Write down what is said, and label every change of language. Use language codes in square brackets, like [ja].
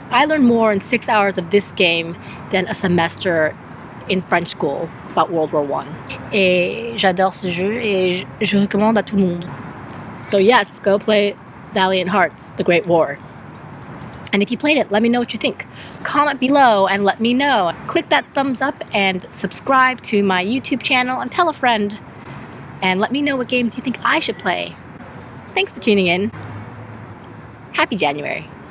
[en] I learned more in 6 hours of this game than a semester in French school about World War I. [fr] Et j'adore ce jeu et je recommande à tout le monde. [en] So yes, go play Valiant Hearts, The Great War. And if you played it, let me know what you think. Comment below and let me know. Click that thumbs up and subscribe to my YouTube channel and tell a friend. And let me know what games you think I should play. Thanks for tuning in. Happy January.